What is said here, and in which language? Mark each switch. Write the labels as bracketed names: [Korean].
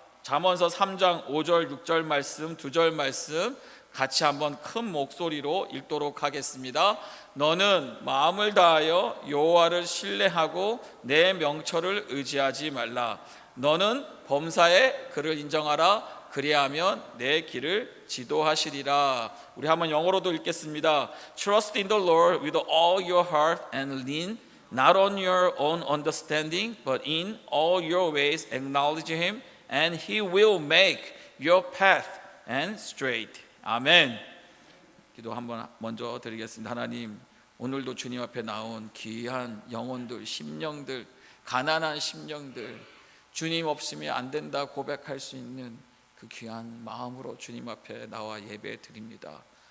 [Korean] 잠언서 3장 5절 6절 말씀, 2절 말씀 같이 한번 큰 목소리로 읽도록 하겠습니다. 너는 마음을 다하여 여호와를 신뢰하고 내 명철을 의지하지 말라. 너는 범사에 그를 인정하라. 그리하면 내 길을 지도하시리라. 우리 한번 영어로도 읽겠습니다. [English] Trust in the Lord with all your heart and lean not on your own understanding, but in all your ways acknowledge Him, and He will make your path and straight. [Korean] 아멘. 기도 한번 먼저 드리겠습니다. 하나님, 오늘도 주님 앞에 나온 귀한 영혼들, 심령들, 가난한 심령들, 주님 없으면 안 된다 고백할 수 있는 그 귀한 마음으로 주님 앞에 나와 예배 드립니다.